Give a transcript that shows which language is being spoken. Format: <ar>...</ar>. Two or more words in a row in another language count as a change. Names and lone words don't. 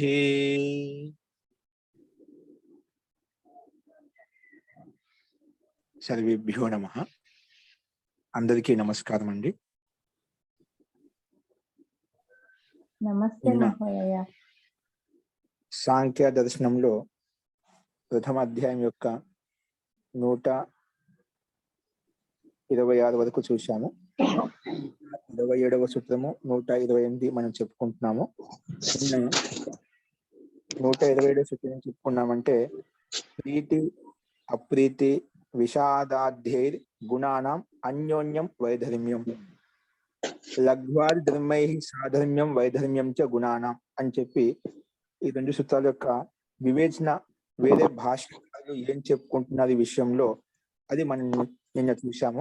<sa>सर्वेभ्यो नमः।</sa> <te>అందరికీ నమస్కారం అండి।</te> <sa>नमस्ते महोदय।</sa> <te>సాంఖ్య దర్శనంలో ప్రథమ अध्याయం యొక్క 126 వరకు చూశాము. 27వ సూత్రము 128 మనం చెప్పుకుంటున్నాము. 127వ సూత్రం చెప్పుకున్నామంటే</te> <sa>ప్రీతి అప్రీతి విషాదాధ్యైర్ గుణానాం అన్యోన్యం వైధర్మ్యం లఘ్వాది ధర్మై సాధర్మ్యం వైధర్మ్యం చ గుణానాం</sa> <te>అని చెప్పి ఈ రెండు సూత్రాల యొక్క వివేచన వేరే భాషలు ఏం చెప్పుకుంటున్నారు ఈ విషయంలో అది మనం నిన్న చూశాము.</te>